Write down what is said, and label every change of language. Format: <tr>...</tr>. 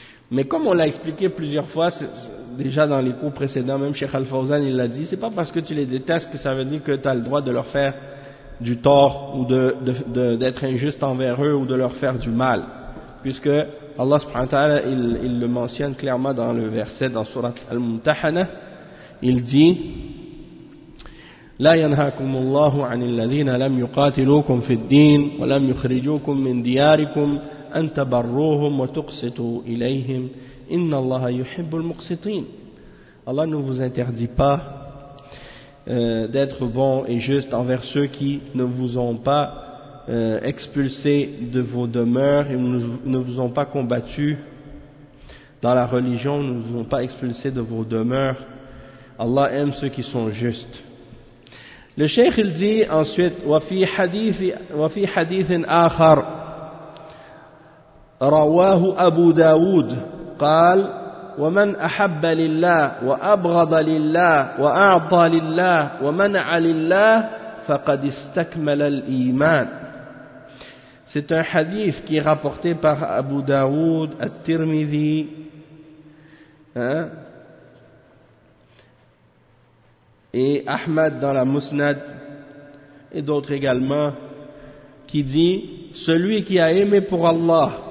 <fr>Mais comme on l'a expliqué plusieurs fois, déjà dans les cours précédents, même Cheikh Al-Fawzan il l'a dit, c'est pas parce que tu les détestes que ça veut dire que tu as le droit de leur faire du tort ou de d'être injuste envers eux ou de leur faire du mal, puisque Allah subhanahu wa ta'ala il le mentionne clairement dans le verset dans surat al-mumtahana. Il dit</fr> <ar>لا ينهاكم الله عن الذين لم يقاتلوكم في الدين ولم يخرجوكم من دياركم أن تبروهم وتقسطوا إليهم إن الله يحب المقسطين.</ar> <fr>Allah ne vous interdit pas d'être bon et juste envers ceux qui ne vous ont pas expulsé de vos demeures et ne vous ont pas combattu dans la religion, ne vous ont pas expulsé de vos demeures. Allah aime ceux qui sont justes. Le Cheikh il dit ensuite</fr> <ar>وَفِي حَدِيثٍ آخَرٍ رَوَاهُ أَبُو دَاوُدَ قَالَ ومن أحب لله وأبغض لله وأعطى لله ومنع لله فقد استكمل الإيمان.</ar> <fr>C'est un hadith qui est rapporté par Abu Daoud, At-Tirmidhi, hein, et Ahmad dans la Musnad et d'autres également, qui dit celui qui a aimé pour Allah</fr>